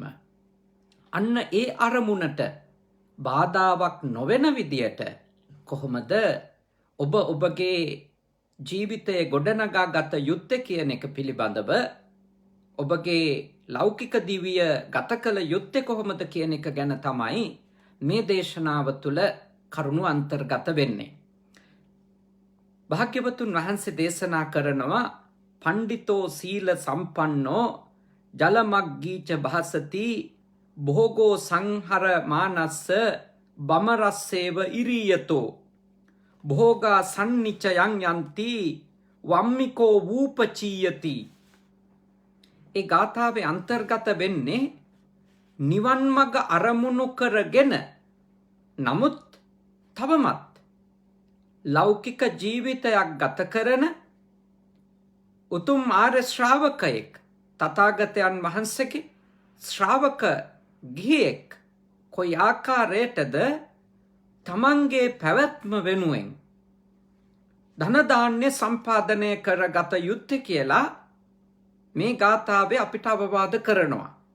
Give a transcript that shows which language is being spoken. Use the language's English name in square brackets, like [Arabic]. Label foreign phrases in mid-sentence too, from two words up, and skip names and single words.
[Sinhala] අන්න ඒ අරමුණට බාධාවක් නොවන විදියට කොහොමද ඔබ ඔබගේ ජීවිතයේ ගොඩනගා ගත යුත්තේ කියන එක පිළිබඳව, ඔබගේ ලෞකික දිවිය ගත කළ යුත්තේ කොහොමද කියන එක ගැන තමයි මේ දේශනාව තුළ කරුණු අන්තර්ගත වෙන්නේ. භාග්‍යවතුන් වහන්සේ දේශනා කරනවා [Pali] පණ්ඩිතෝ සීල සම්පන්නෝ ජලමග්ගීච භාසති භෝගෝ සංහර මානස්ස බමරස්සේව ඉරියතෝ භෝගා සන්නිචයං යන්ති වම්මිකෝ වූපචීයති. [Sinhala] ඒ ගාථාවේ අන්තර්ගත වෙන්නේ නිවන් මඟ අරමුණු කරගෙන නමුත් තවමත් ලෞකික ජීවිතයක් ගත කරන උතුම් ආර්ය ශ්‍රාවකයෙක්, තථාගතයන් වහන්සේගේ ශ්‍රාවක ගිහියෙක් කොයි ආකාරයටද තමන්ගේ පැවැත්ම වෙනුවෙන් ධන ධාන්‍ය සම්පාදනය කරගත යුත්තේ කියලා මේ ගාථාවේ අපිට අවවාද කරනවා.